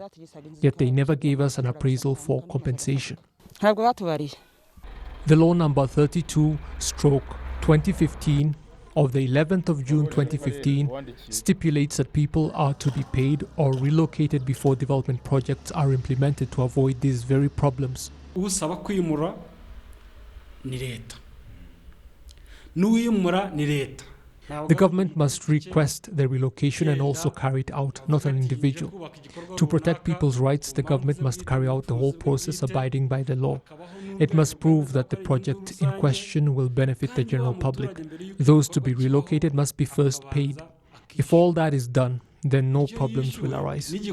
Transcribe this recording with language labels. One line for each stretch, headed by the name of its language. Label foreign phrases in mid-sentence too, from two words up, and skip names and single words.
English: Yet they never gave us an appraisal for compensation. The law number 32/2015 of the 11th of June 2015 stipulates that people are to be paid or relocated before development projects are implemented to avoid these very problems.
Kinyarwanda: Usaba kwimura ni leta. N'uyimura ni leta.
English: The government must request the relocation and also carry it out, not an individual. To protect people's rights, the government must carry out the whole process abiding by the law. It must prove that the project in question will benefit the general public. Those to be relocated must be first paid. If all that is done, then no problems will arise.